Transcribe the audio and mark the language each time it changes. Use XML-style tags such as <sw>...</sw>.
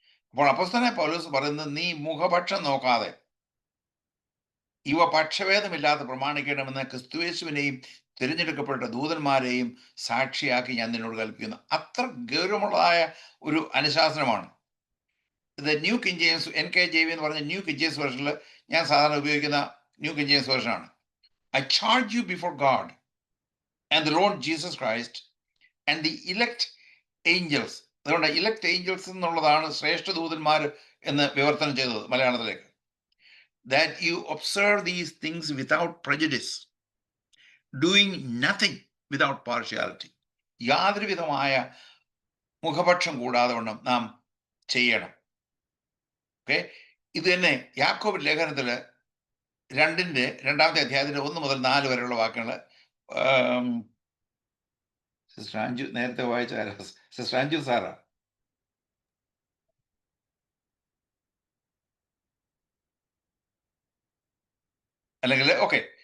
<ml>അപ്പോൾ അപ്പോസ്തലനായ പൗലോസ് പറയുന്നത് നീ മുഖപക്ഷം നോക്കാതെ ഇവ പക്ഷഭേദമില്ലാതെ പ്രമാണിക്കണമെന്ന് ക്രിസ്തുയേശുവിനെയും തിരഞ്ഞെടുക്കപ്പെട്ട ദൂതന്മാരെയും സാക്ഷിയാക്കി ഞാൻ നിന്നോട് കൽപ്പിക്കുന്നു. അത്ര ഗൗരവമുള്ളതായ ഒരു അനുശാസനമാണ് ഇത്. ന്യൂ കിങ് ജെയിംസ് NKJV എന്ന് പറഞ്ഞ ന്യൂ കിങ് ജെയിംസ് വേർഷനിൽ ഞാൻ സാധാരണ ഉപയോഗിക്കുന്ന new king James വേർഷനാണ്.</ml> <en>I charge you before God and the Lord Jesus Christ and the elect angels.</en> <ml>അതുകൊണ്ട് ഇലക്ട് ഏഞ്ചൽസ് എന്നുള്ളതാണ് ശ്രേഷ്ഠ ദൂതന്മാർ എന്ന് വിവർത്തനം ചെയ്തത് മലയാളത്തിലേക്ക്.</ml> <en>That you observe these things without prejudice, doing nothing without partiality.</en> <ml>യാതൊരു വിധമായ മുഖപക്ഷം കൂടാതെ വണ്ണം നാം ചെയ്യണം. ഓക്കെ, ഇത് തന്നെ യാക്കോബ് ലേഖനത്തില് 2-ാമത്തെ അധ്യായത്തിന്റെ 1 മുതൽ 4 വരെയുള്ള വാക്കുകൾ സിസ്റ്റർ അഞ്ജു നേരത്തെ വായിച്ച സിസ്റ്റർ അഞ്ജു സാറാ അല്ലെങ്കിൽ ഓക്കെ.</ml>